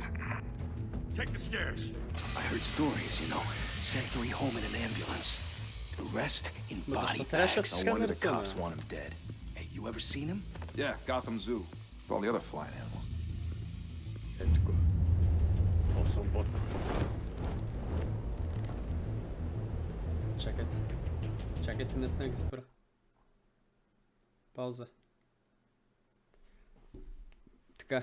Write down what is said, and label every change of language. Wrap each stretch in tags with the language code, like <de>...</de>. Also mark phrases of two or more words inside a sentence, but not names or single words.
<en>Take the stairs. I heard stories, you know. Sent 3 home in an ambulance. The rest in body bags. No wonder the cops want him dead. Hey, you ever seen him? Yeah, Gotham Zoo. With all the other flying animals.</en> <bg>Ето го. По-свободно. Чакайте, не снег спра. Пауза. Така.</bg>